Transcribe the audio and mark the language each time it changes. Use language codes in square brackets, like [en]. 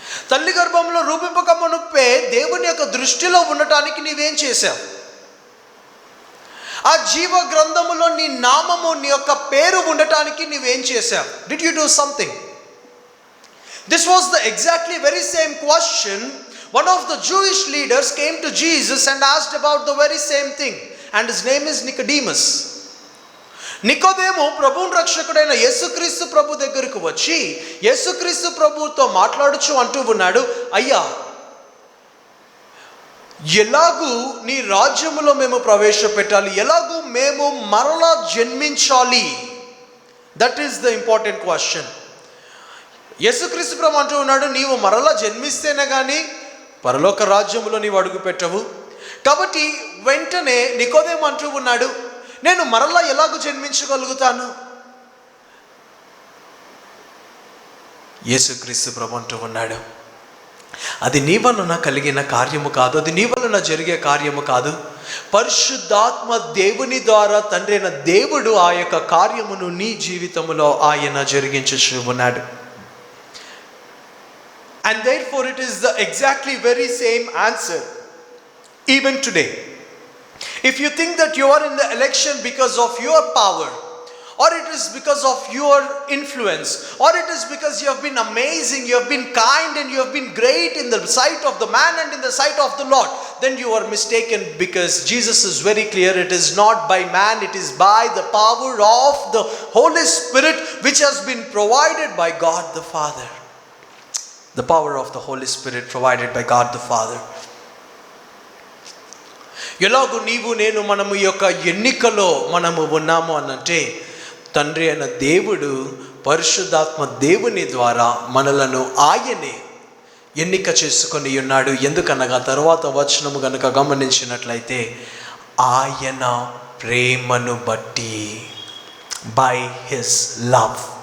[te] తల్లి గర్భంలో రూపింపక మునుపే దేవుని యొక్క దృష్టిలో ఉండటానికి నీవేం చేశావు? ఆ జీవ గ్రంథములో నీ నామము, నీ యొక్క పేరు ఉండటానికి నీవేం చేశావు? [en] Did you do something? This was the exactly very same question. One of the Jewish leaders came to Jesus and asked about the very same thing, and his name is Nicodemus. [te] నికోదేము ప్రభువుని రక్షకుడైన యేసుక్రీస్తు ప్రభు దగ్గరకు వచ్చి యేసుక్రీస్తు ప్రభువుతో మాట్లాడుచు అంటూ ఉన్నాడు, అయ్యా, ఎలాగూ నీ రాజ్యములో మేము ప్రవేశపెట్టాలి, ఎలాగూ మేము మరలా జన్మించాలి? [en] That is the important question. [te] యేసుక్రీస్తు ప్రభు అంటూ ఉన్నాడు, నీవు మరలా జన్మిస్తేనే కానీ పరలోక రాజ్యములో నీవు అడుగు పెట్టవు. కాబట్టి వెంటనే నికోదేము అంటూ ఉన్నాడు, నేను మరలా ఎలాగూ జన్మించగలుగుతాను? యేసుక్రీస్తు ప్రభు అంటూ ఉన్నాడు, అది నీ వలన కలిగిన కార్యము కాదు, అది నీ వలన జరిగే కార్యము కాదు. పరిశుద్ధాత్మ దేవుని ద్వారా తండ్రి అయిన దేవుడు ఆ యొక్క కార్యమును నీ జీవితంలో ఆయన జరిగించుచు ఉన్నాడు. [en] And therefore it is the exactly very same answer even today. If you think that you are in the election because of your power, or it is because of your influence, or it is because you have been amazing, you have been kind, and you have been great in the sight of the man and in the sight of the Lord, then you are mistaken, because Jesus is very clear, it is not by man, it is by the power of the Holy Spirit which has been provided by God the Father. The power of the Holy Spirit provided by God the Father. [te] ఎలాగూ నీవు నేను మనము ఈ యొక్క ఎన్నికలో మనము ఉన్నాము అనంటే తండ్రి అయిన దేవుడు పరిశుద్ధాత్మ దేవుని ద్వారా మనలను ఆయనే ఎన్నిక చేసుకొని ఉన్నాడు. ఎందుకనగా తర్వాత వచనము గనుక గమనించినట్లయితే ఆయన ప్రేమను బట్టి, [en] By his love.